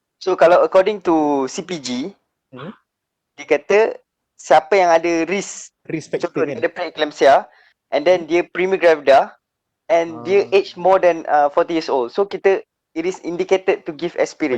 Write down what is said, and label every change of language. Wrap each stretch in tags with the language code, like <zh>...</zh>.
<en>So</en> <ms>kalau</ms> <en>according to CPG, Hmm.</en> <ms>dia kata siapa yang ada risk,</ms> <en>Risk factor</en> <ms>contoh dia kan? ada</ms> <en>pre-eclampsia and then</en> <ms>dia</ms> <en>prima gravida and dia age more than 40 years old. So it is indicated to give aspirin.</en>